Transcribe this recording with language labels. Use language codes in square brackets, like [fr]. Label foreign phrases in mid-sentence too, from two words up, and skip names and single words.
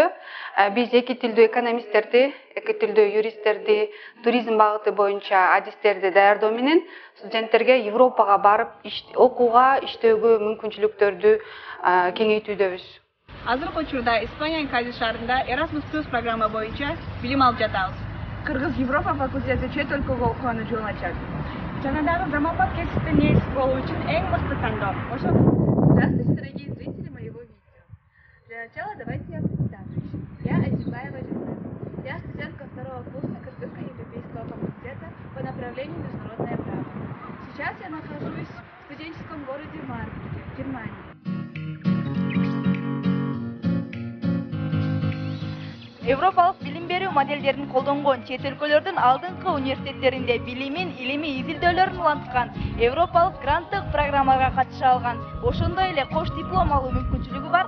[ky] Биз эки тилдүү экономисттерди, эки тилдүү юристтерди, туризм багыты боюнча адистерди даярдоо менен студенттерге Европага барып окууга, иштөөгө мүмкүнчүлүктөрдү кеңейтүүдөбүз. Азыркы учурда Испаниянын Кадис шаарында Erasmus Plus программа боюнча билим алып жатабыз. Кыргыз Европа факультети чет өлкөгө окууну жолун ачат. Жана дагы заманбап кесипте ниет болуу үчүн эң мыкты тандоо. [ru] Здравствуйте, дорогие зрители моего видео. Для начала давайте я представлюсь. Я Азимбаева Журналист. Я студентка второго курса Кыргызско-европейского факультета по направлению международное право. Сейчас я нахожусь в студенческом городе Марбурге, Германии. [ky] Европалык билим берүү модельдерин колдонгон чет өлкөлөрдүн алдыңкы университеттеринде билимин, илимий изилдөөлөрүн уланткан, европалык гранттык программаларга катыша алган, ошондой эле кош диплом алуу мүмкүнчүлүгү бар.